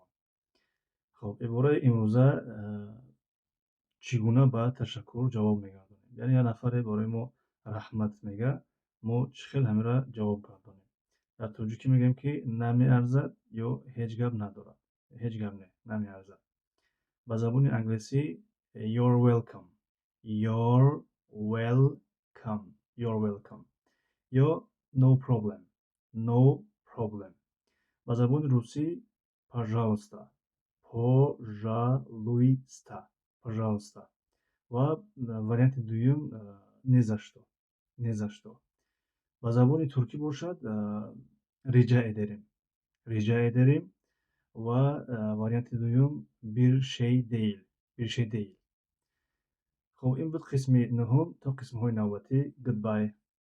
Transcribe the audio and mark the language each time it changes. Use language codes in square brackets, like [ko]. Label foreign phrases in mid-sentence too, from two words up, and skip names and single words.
[tg] Хоб, ибораи имрӯза чӣ гуна ба ташаккур ҷавоб мегардонем? Яъне як нафаре бораи мо раҳмат мега, мо чӣ хел ҳамира ҷавоб гардонем? Дар тоҷикӣ мегӯем ки намеарзад ё ҳеҷ гап надорад. Ҳеҷ гап не, намеарзад. Ба забони англисӣ [en] you're welcome. You're welcome. You're welcome. Ё no problem. No problem. [tg] Ба забони русӣ [ru] пожалуйста. Пожалуйста. Пожалуйста. [tg] Ва варианти дуюм [ru] ни за что. Ни за что. [tg] Ба забони туркӣ бошад [tr] rica ederim. Rica ederim [tg] ва варианти дуюм [tr] bir şey değil. Bir şey değil. [tg] Хуб, ин буд қисми нӯҳум. То қисмҳои навбатӣ. [en] Goodbye.